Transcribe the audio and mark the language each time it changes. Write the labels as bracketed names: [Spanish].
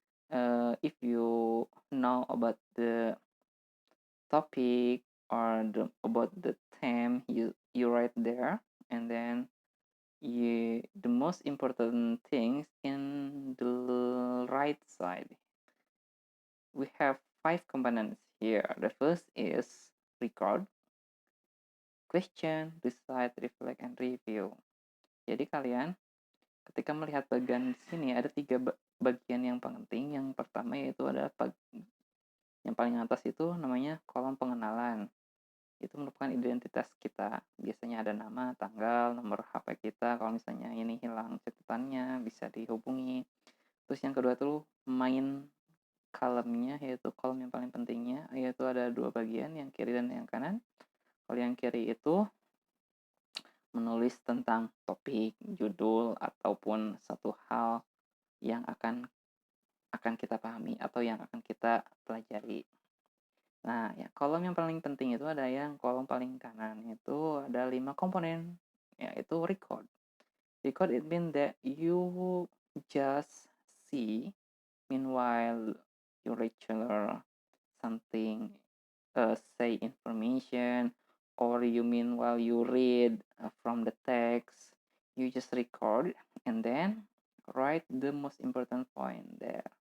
[English] If you know about the topic or about the theme, you write there, and then the most important things in the right side. We have five components here. The first is record, question, decide, reflect, and review. [Indonesian] Jadi kalian ketika melihat bagian di sini ada tiga bagian yang penting. Yang pertama yaitu adalah yang paling atas itu namanya kolom pengenalan. Itu merupakan identitas kita. Biasanya ada nama, tanggal, nomor HP kita. Kalau misalnya ini hilang catatannya bisa dihubungi. Terus yang kedua tuh main kolomnya, yaitu kolom yang paling pentingnya, yaitu ada dua bagian, yang kiri dan yang kanan. Kalau yang kiri itu menulis tentang topik, judul, ataupun satu hal yang akan kita pahami atau yang akan kita pelajari. Nah, ya kolom yang paling penting itu ada yang kolom paling kanan itu ada 5 komponen, yaitu record. [English] Record it mean that you just see meanwhile your lecturer something say information, or you mean while you read from the text, you just record and then write the most important point there.